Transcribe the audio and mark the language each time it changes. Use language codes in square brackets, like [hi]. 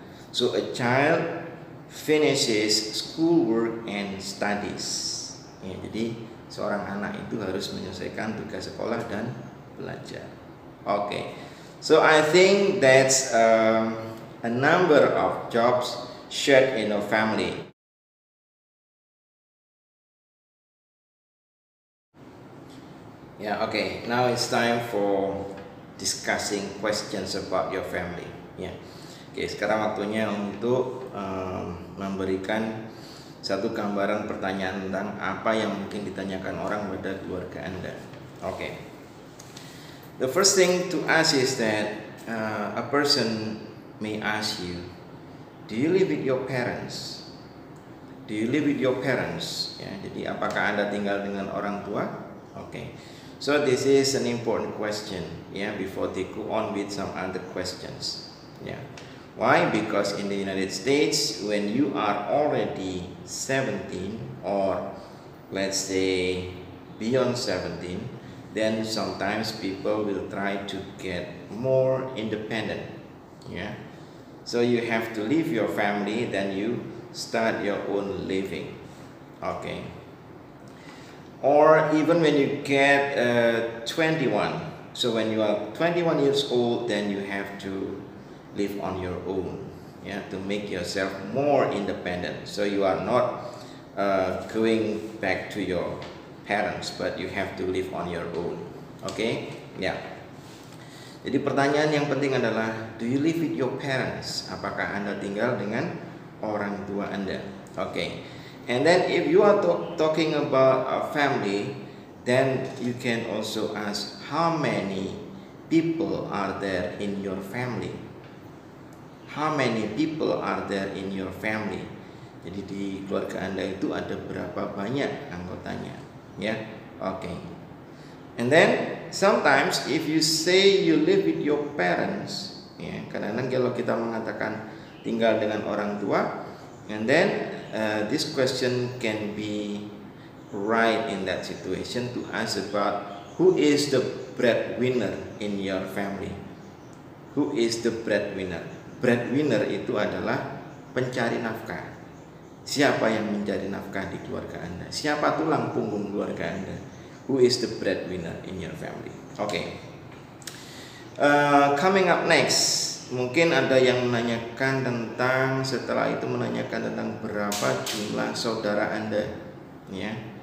[en] So a child finishes school work and studies. [id] Jadi seorang anak itu harus menyelesaikan tugas sekolah dan belajar. Okay. [en] So I think that's a number of jobs shared in a family. Okay. Now it's time for discussing questions about your family. [id] Okay, sekarang waktunya untuk memberikan satu gambaran pertanyaan tentang apa yang mungkin ditanyakan orang pada keluarga Anda. Okay. [en] The first thing to ask is that a person may ask you, do you live with your parents? Do you live with your parents? [id] Jadi apakah Anda tinggal dengan orang tua? Okay. [en] So this is an important question, before they go on with some other questions. Yeah. Why? Because in the United States, when you are already 17 or let's say beyond 17, then sometimes people will try to get more independent. Yeah. So you have to leave your family, then you start your own living. Okay. Or even when you get 21, so when you are 21 years old, then you have to live on your own, yeah, to make yourself more independent. So you are not going back to your parents, but you have to live on your own. Okay, ya. Yeah. [id] Jadi pertanyaan yang penting adalah, [en] do you live with your parents? [id] Apakah Anda tinggal dengan orang tua Anda? Okay. [en] And then if you are talking about a family, then you can also ask, how many people are there in your family? How many people are there in your family? [id] Jadi di keluarga Anda itu ada berapa banyak anggotanya, ya? Okay. [en] And then sometimes if you say you live with your parents, ya, [id] kadang-kadang kalau kita mengatakan tinggal dengan orang tua, [en] and then this question can be right in that situation to ask about who is the breadwinner in your family. Who is the breadwinner? [id] Breadwinner itu adalah pencari nafkah. Siapa yang mencari nafkah di keluarga Anda? Siapa tulang punggung keluarga Anda? [en] Who is the breadwinner in your family? Okay. Coming up next, [id] mungkin ada yang menanyakan tentang, setelah itu menanyakan tentang berapa jumlah saudara Anda, ya.